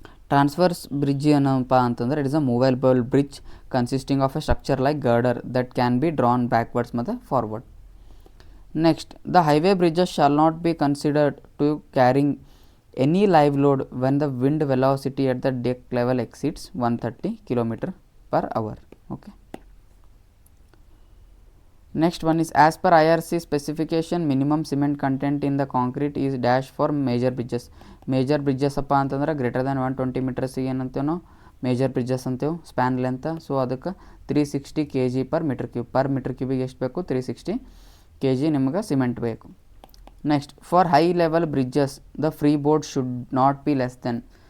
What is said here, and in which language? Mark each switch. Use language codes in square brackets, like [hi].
[en] transverse bridge [kn] ಏನಪ್ಪ ಅಂತಂದರೆ [en] It is a movable bridge consisting of a structure like girder that can be drawn backwards ಮತ್ತು forward. Next the highway bridges shall not be considered to carrying any live load when the wind velocity at the deck level exceeds 130 km/h. Okay. Next one is as per IRC specification minimum cement content in the concrete is dash for major bridges. [kn] Major bridges ಅಪ್ಪ ಅಂತಂದ್ರೆ [en] greater than [kn] 120 ಮೀಟರ್ಸಿಗೆ ಏನಂತೇವೆ ನಾವು major bridges ಅಂತೇವೆ span length. So ಅದಕ್ಕೆ 360 kg per metre ಕ್ಯೂಬಿಗೆ ಎಷ್ಟು ಬೇಕು 360 kg ನಿಮ್ಗೆ cement ಬೇಕು. [en] Next for high level bridges the free board should not be less then.